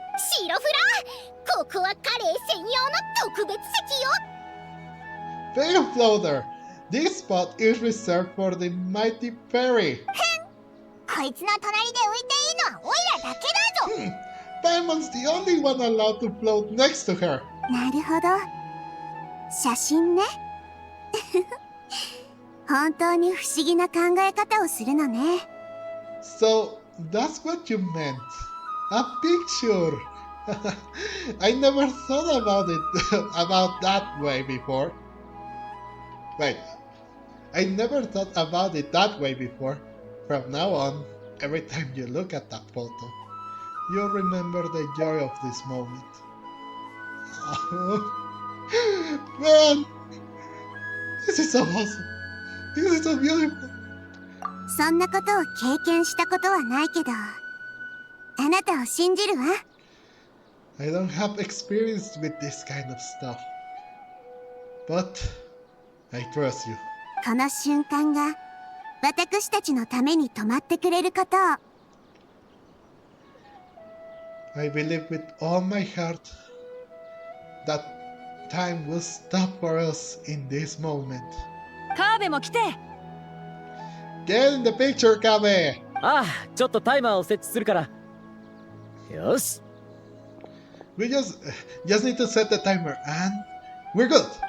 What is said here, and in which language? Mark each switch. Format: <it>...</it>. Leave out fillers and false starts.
<ja>シロフラ、ここはカレー専用の特別席よ。</ja> <en>Pale Floater. This spot is reserved for the mighty fairy.</en> <ja>こいつの隣で浮いていいのはオイラだけだぞ。</ja> <en>Paimon's the only one allowed to float next to her.</en> <ja>なるほど。写真ね。本当に不思議な考え方をするのね。</ja> <en>So, that's what you meant. A picture. I never thought about it about that way before. Wait, I never thought about it that way before. From now on, every time you look at that photo, you'll remember the joy of this moment. Oh, man, this is so awesome. This is so beautiful.</en> <ja>そんなことを経験したことはないけど、あなたを信じるわ。</ja> <en>I don't have experience with this kind of stuff, but I trust you.</en> <ja>この瞬間が私たちのために止まってくれることを。</ja> <en>I believe with all my heart that time will stop for us in this moment.</en> <ja>カーベも来て。</ja> <en>Get in the picture, Kabe!</en> <ja>ああ、ちょっとタイマーを設置するから。よし。</ja> <en>We just need to set the timer and we're good.</en>